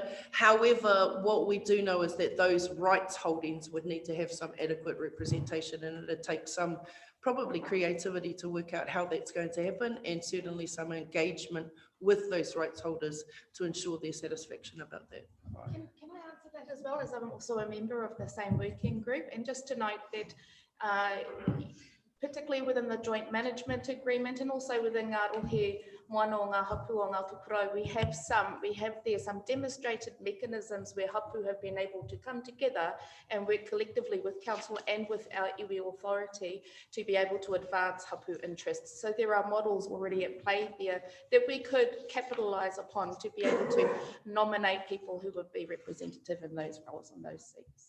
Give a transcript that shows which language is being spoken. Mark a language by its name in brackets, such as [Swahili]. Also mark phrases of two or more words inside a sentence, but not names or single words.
[English] However, what we do know is that those rights holdings would need to have some adequate representation, and it takes some probably creativity to work out how that's going to happen, and certainly some engagement with those rights holders to ensure their satisfaction about that. Can I answer that as well, as I'm also a member of the same working group? And just to note that particularly within the joint management agreement and also within Ngā Rohe moana o ngā hapū o Ngāti Porou, we have there some demonstrated mechanisms where hapū have been able to come together and work collectively with council and with our iwi authority to be able to advance hapū interests. So there are models already at play there that we could capitalise upon to be able to nominate people who would be representative in those roles and those seats.